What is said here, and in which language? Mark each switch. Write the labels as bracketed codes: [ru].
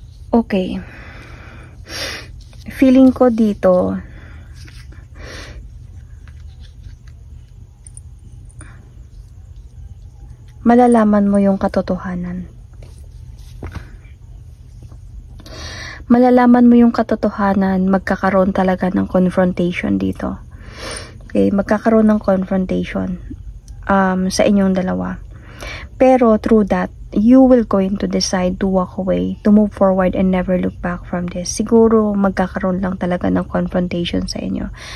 [tl] Okay. Feeling ko dito, malalaman mo yung katotohanan. Malalaman mo yung katotohanan, magkakaroon talaga ng confrontation dito. Okay, magkakaroon ng confrontation sa inyong dalawa. Pero [en] through that, you will going to decide to walk away, to move forward and never look back from this. [tl] Siguro magkakaroon lang talaga ng confrontation sa inyo.